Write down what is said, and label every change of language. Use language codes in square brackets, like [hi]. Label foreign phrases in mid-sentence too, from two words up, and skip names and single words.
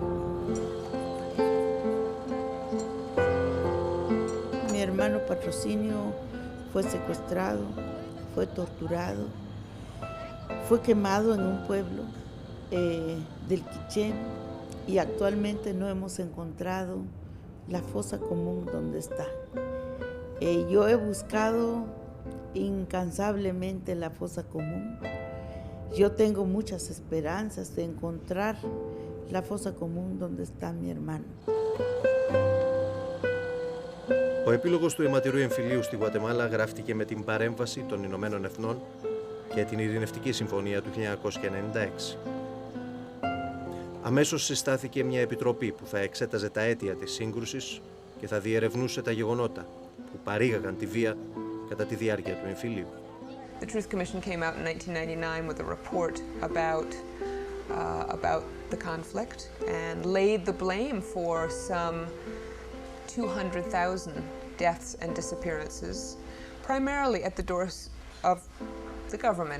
[es] Mi hermano Patrocinio fue secuestrado, fue torturado, fue quemado en un pueblo del Quiché y actualmente no hemos encontrado la fosa común donde está. Yo he buscado incansablemente la fosa común. Yo tengo muchas esperanzas de encontrar la fosa común donde está mi hermano. [el] Ο επίλογος του αιματηρού εμφυλίου στη Γουατεμάλα γράφτηκε με την παρέμβαση των Ηνωμένων Εθνών και την Ειρηνευτική Συμφωνία του 1996. Αμέσως συστάθηκε μια επιτροπή που θα εξέταζε τα αίτια της σύγκρουσης και θα διερευνούσε τα γεγονότα που παρήγαγαν τη βία κατά τη διάρκεια του εμφυλίου. [en] The Truth Commission came out in 1999 with a report about the conflict and laid the blame for some 200,000 deaths and disappearances, primarily at the doors of the government.